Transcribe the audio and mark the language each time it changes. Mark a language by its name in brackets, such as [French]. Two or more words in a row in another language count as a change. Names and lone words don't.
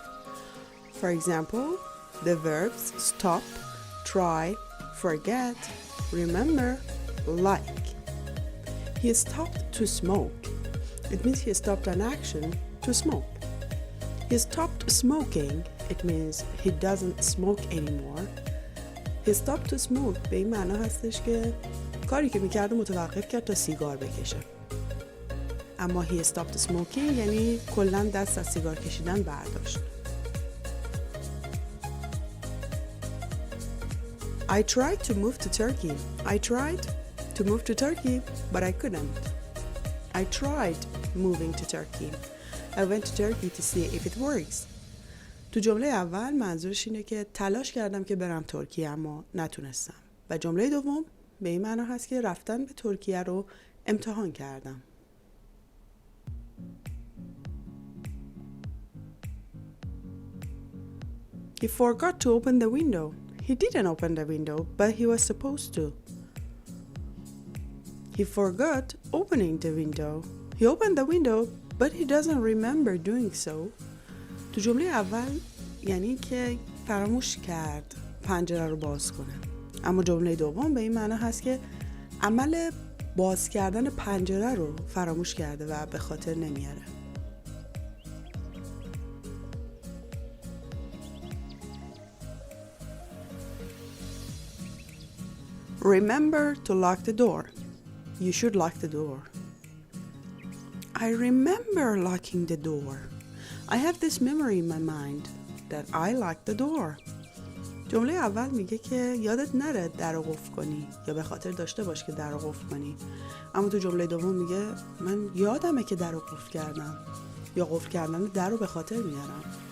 [English] For example, the verbs stop, try, forget, remember, like. He stopped to smoke. It means he stopped an action to smoke. He stopped smoking. It means he doesn't smoke anymore. He stopped to smoke [Persian] به این معنا هستش که کاری که میکرده متوقف کرد تا سیگار بکشه. اما [English] he stopped smoking [Persian] یعنی کلاً دست از سیگار کشیدن برداشت. [English] I tried to move to Turkey. I tried to move to Turkey, but I couldn't. I tried moving to Turkey. I went to Turkey to see if it works. [Persian] تو جمله اول منظورش اینه که تلاش کردم که برم ترکیه اما نتونستم. و جمله دوم به این معنا هست که رفتن به ترکیه رو امتحان کردم. [English] He forgot to open the window. He didn't open the window, but he was supposed to. He forgot opening the window. He opened the window, but he doesn't remember doing so. [Persian] تو جمله اول یعنی که فراموش کرد پنجره رو باز کنه. اما جمله دوم به این معنا هست که عمل باز کردن پنجره رو فراموش کرده و به خاطر نمیاره. [English] Remember to lock the door. You should lock the door. I remember locking the door. I have this memory in my mind that I locked the door. [Persian] جمله اول میگه که یادت نره در رو قفل کنی یا به خاطر داشته باش که در رو قفل کنی. اما تو جمله دوم میگه من یادمه که در رو قفل کردم یا قفل کردن در رو به خاطر میارم.